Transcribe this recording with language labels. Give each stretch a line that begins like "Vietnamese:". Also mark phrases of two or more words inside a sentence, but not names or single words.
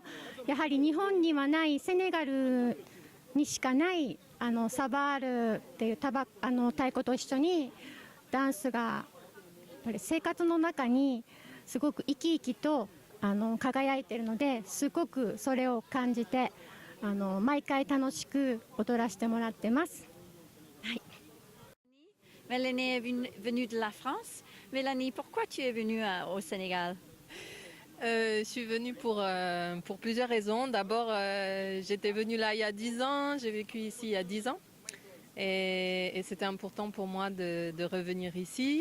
Japanese: やはり日本にはないセネガルにしかないサバールっていう太鼓と一緒にダンスがやっぱり生活の中にすごく生き生きと輝いてるので、すごくそれを感じて毎回楽しく踊らせてもらってます。はい。
French: Mélanie est venue de la France. Mélanie, pourquoi tu es venue au Sénégal? Je suis venue pour plusieurs raisons. D'abord, j'étais venue là il y a 10 ans, j'ai vécu ici il y a 10 ans. Et c'était important pour moi de revenir ici.